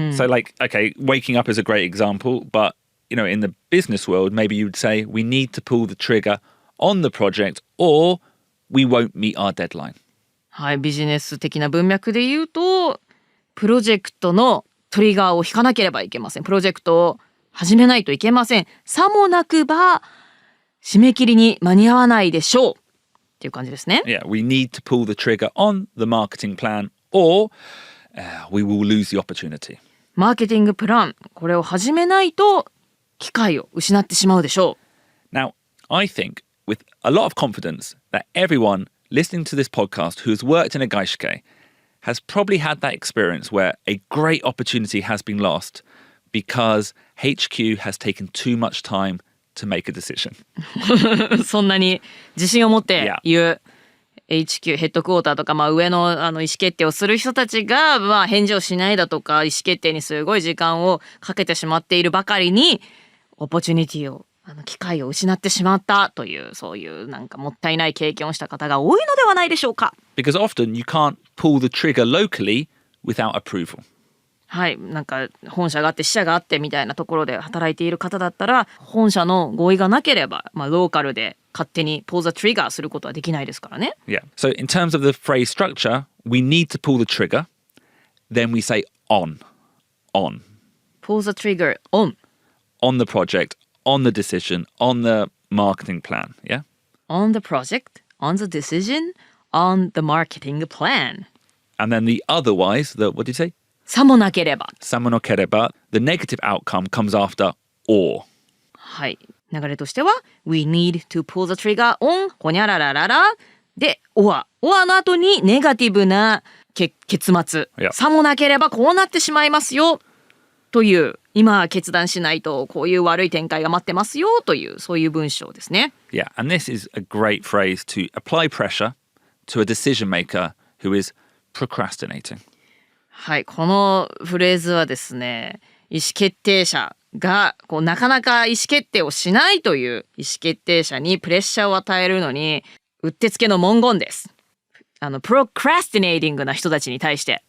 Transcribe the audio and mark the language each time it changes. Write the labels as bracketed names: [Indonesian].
[English] So like, okay, waking up is a great example, but you know, in the business world, maybe you'd say we need to pull the trigger on the project or we won't meet our deadline. [Japanese] はい、ビジネス的な文脈で言うと、プロジェクトのトリガーを引かなければいけません。プロジェクトを始めないといけません。さもなくば締め切りに間に合わないでしょうっていう感じですね。 [English] Yeah, we need to pull the trigger on the marketing plan or we will lose the opportunity. [Japanese] マーケティングプラン、これを始めないと機会を失ってしまうでしょう。 [English] Now, I think with a lot of confidence that everyone listening to this podcast who has worked in a gaishike has probably had that experience where a great opportunity has been lost because HQ has taken too much time to make a decision. [Japanese] そんなに自信を持って言う HQ ヘッドクォーターとか、上の、意思決定をする人たちが、返事をしないだとか意思決定にすごい時間をかけてしまっているばかりにオポチュニティを機会を失ってしまったというそういうなんかもったいない経験をした方が多いのではないでしょうか。 [English] Because often you can't pull the trigger locally without approval. [Japanese] はい、なんか本社があって支社があってみたいなところで働いている方だったら本社の合意がなければ、ローカルで勝手に [English] pull the trigger [Japanese] することはできないですからね。 [English] Yeah. So in terms of the phrase structure, we need to pull the trigger. Then we say on. Pull the trigger on. On the project, on the decision, on the marketing plan. Yeah? On the project, on the decision, on the marketing plan. And then the otherwise, what did you say? [Japanese] さもなければ。さもなければ [English] the negative outcome comes after or. [Japanese] はい。流れとしては [English] We need to pull the trigger on [Japanese] ほにゃららららで or の後にネガティブな結末、さもなければこうなってしまいますよという今決断しないとこういう悪い展開が待ってますよというそういう文章ですね。 [English] Yeah, and this is a great phrase to apply pressure to a decision maker who is procrastinating. [Japanese] はい、このフレーズはですね、意思決定者がなかなか意思決定をしないという意思決定者にプレッシャーを与えるのにうってつけの文言です。 procrastinating な人たちに対して。